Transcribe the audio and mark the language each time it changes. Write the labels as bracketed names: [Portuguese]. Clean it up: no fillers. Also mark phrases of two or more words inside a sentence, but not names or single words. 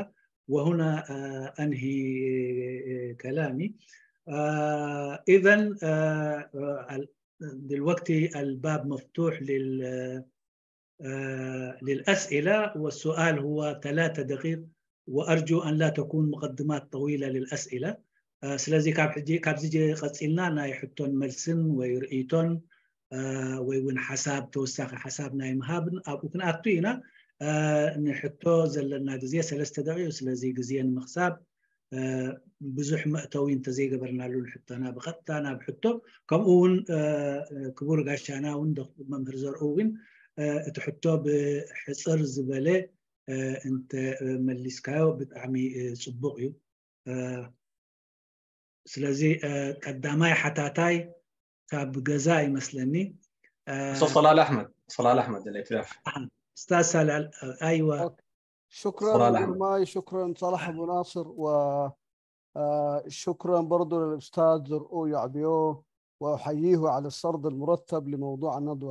[Arabic] وهنا أنهي كلامي. إذن دلوقتي الباب مفتوح للأسئلة، والسؤال هو 3 دقائق، وأرجو أن لا تكون مقدمات طويلة للأسئلة. [Tigrinya] ስለዚ ካብዚ ቀፂልና ናይ ሕቶን መልስን ወይ ርእይቶን ወይ እውን ሓሳብ ተወሳኺ ሓሳብ ናይ ምሃብን ኣብኡ ክንኣቱ ኢና ንሕቶ ዘለና ግዜ 3 ደቂቕ ስለዚ ግዜ ንምኽሳብ ብዙሕ መእተዊ እንተዘይገበርናሉ ንሕቶና ብቐጥታ ናብ ሕቶ ከምኡ እውን ክቡር ጋሻና እውን መምህር ዘርኡ እውን እቲ ሕቶ ብሕፅር ዝበለ እንተ መሊስካዮ ብጣዕሚ ፅቡቕ እዩ ስለዚ ቀዳማይ ሓታታይ ካብ ገዛ ይመስለኒ [Arabic] صلال احمد الائتلاف استاذ صلال ايوه شكرا ماي شكرا صلاح ابو ناصر وشكرا برضو للاستاذ زرقو يعبيو واحييه على السرد المرتب لموضوع الندوه.